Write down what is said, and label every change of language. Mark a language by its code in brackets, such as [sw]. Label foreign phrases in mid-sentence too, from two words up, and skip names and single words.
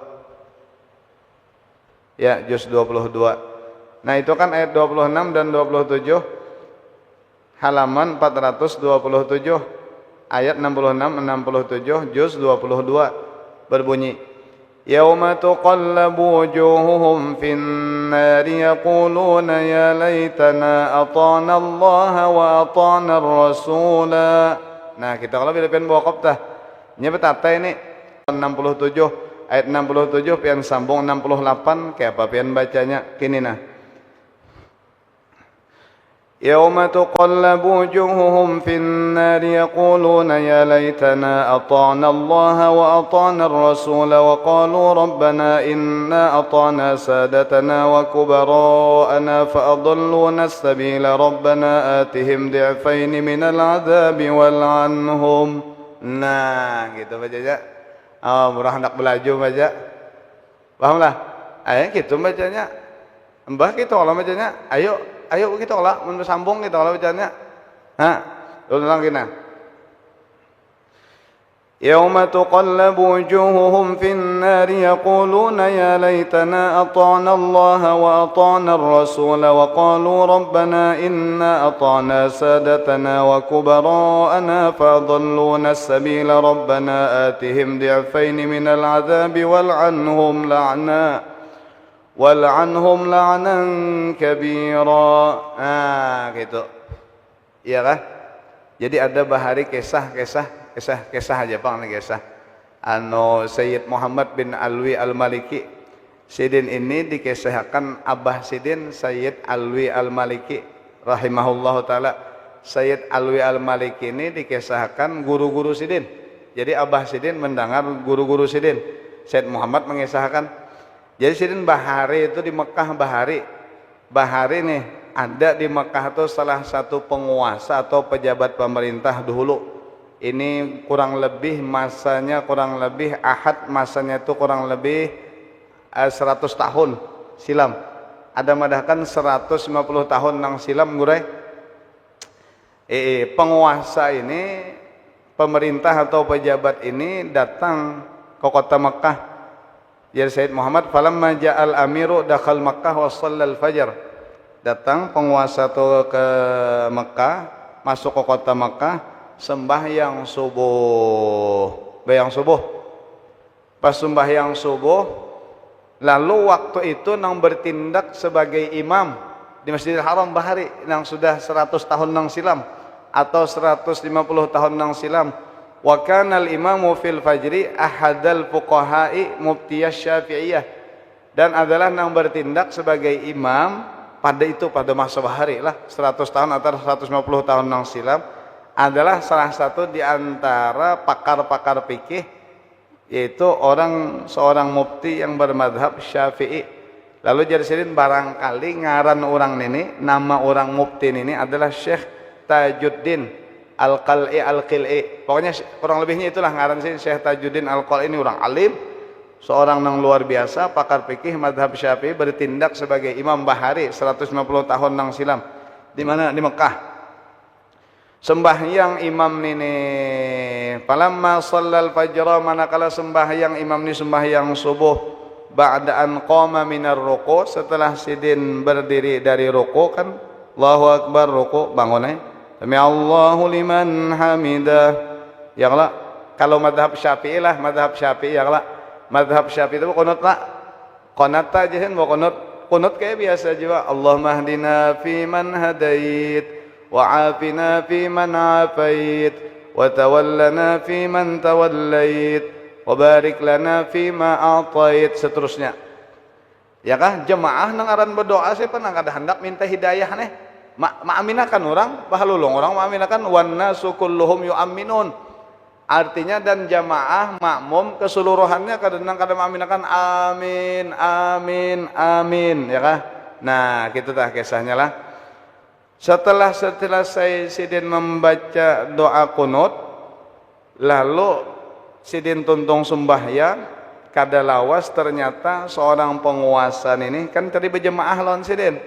[bjn] Ya, juz 22. Nah, itu kan ayat 26 dan 27. Halaman 427. Ayat 66 67 juz 22 berbunyi [ar] يوم تقلب وجوههم في النار يقولون يا ليتنا أطعنا الله وأطعنا الرسولا. [bjn] Nah, kita kalau bila pian waqaf tah nya betata ini 67 ayat 67 pian sambung 68 kayak apa pian bacanya kini nah [ar] يوم تقلب وجوههم في النار يقولون يا ليتنا أطعنا الله وأطعنا الرسولا وقالوا ربنا إنا أطعنا سادتنا وكبراءنا فأضلونا السبيلا ربنا آتهم ضعفين من العذاب والعنهم. [bjn] Nah, gitu bacanya. Murah hendak belajar baca. Pahamlah? Gitu bacanya. Mbah gitu kalau bacanya. Ayo kita olah sambung kita olah bacanya. Ulang kena. [ar] يوم تقلب وجوههم في النار يقولون يا ليتنا أطعنا الله وأطعنا الرسولا وقالوا ربنا إنا أطعنا سادتنا وكبراءنا فأضلونا السبيلا ربنا آتهم ضعفين من العذاب والعنهم لعنا كبيرا. [bjn] Gitu. Iya kah? Jadi ada bahari kisah aja Bang, kisah. Sayyid Muhammad bin Alwi Al-Maliki. Sidin ini dikisahkan Abah Sidin Sayyid Alwi Al-Maliki [ar] رحمه الله تعالى. [bjn] Sayyid Alwi Al-Maliki ini dikisahkan guru-guru Sidin. Jadi Abah Sidin mendengar guru-guru Sidin. Sayyid Muhammad mengisahkan. Jadi Sidin bahari itu di Mekah bahari nih ada di Mekah itu salah satu penguasa atau pejabat pemerintah dahulu. Ini kurang lebih masanya masanya itu kurang lebih 100 tahun silam. Ada madahkan 150 tahun nang silam gurai. Penguasa ini, pemerintah atau pejabat ini datang ke kota Mekah. [ar] Jadi Sayyid Muhammad فلما جاء الأمير دخل مكة وصلى الفجر. [bjn] Datang penguasa itu ke Mekah, masuk ke kota Mekah, sembahyang subuh. Pas sembahyang subuh, lalu waktu itu nang bertindak sebagai imam di Masjidil Haram bahari nang sudah 100 tahun nang silam atau 150 tahun nang silam. [ar] وكان الإمام في الفجر أحد الفقهاء مفتي الشافعية, [bjn] dan adalah nang bertindak sebagai imam pada masa bahari lah 100 tahun atau 150 tahun nang silam, adalah salah satu di antara pakar-pakar fikih, yaitu seorang mufti yang bermadhab Syafi'i. Lalu jadi sidin barangkali ngaran orang ini, nama orang mufti ini adalah Syekh Tajuddin Al-Qil'i. Pokoknya kurang lebihnya itulah ngaran sih Syekh Tajuddin Al-Qil'i. Ini orang alim, seorang yang luar biasa, pakar fikih madhab Syafi'i, bertindak sebagai imam bahari 150 tahun nang silam. Di mana? Di Mekah. sembahyang imam nini [ar] فلما صلى الفجر [bjn] manakala sembahyang imam ni sembahyang subuh [ar] بعد أن قام من الركوع [bjn] setelah sidin berdiri dari ruku kan [ar] الله أكبر [bjn] ruku bangun [ar] سمع الله لمن حمده [bjn] ya Allah kalau madhab Syafi'i lah madhab Syafi'i ya Allah madhab Syafi'i itu qunut lah qunut aja kan mau qunut kayak biasa juga [ar] اللهم اهدنا فيمن هديت وعافنا فيمن عافيت وتولنا فيمن توليت وبارك لنا فيما أعطيت [bjn] seterusnya ya kah jemaah nang aran berdoa siapa nang kada hendak minta hidayah nih maaminakan orang bahalulung orang maaminakan [ar] والناس كلهم يؤمنون [bjn] artinya dan jamaah makmum keseluruhannya kadang maaminakan [ar] آمين آمين آمين [bjn] ya kah nah gitu tah kisahnya lah. Setelah selesai sidin membaca doa kunut, lalu sidin tuntung sembahyang, kada lawas ternyata seorang penguasa ini kan tadi berjemaah lawan sidin.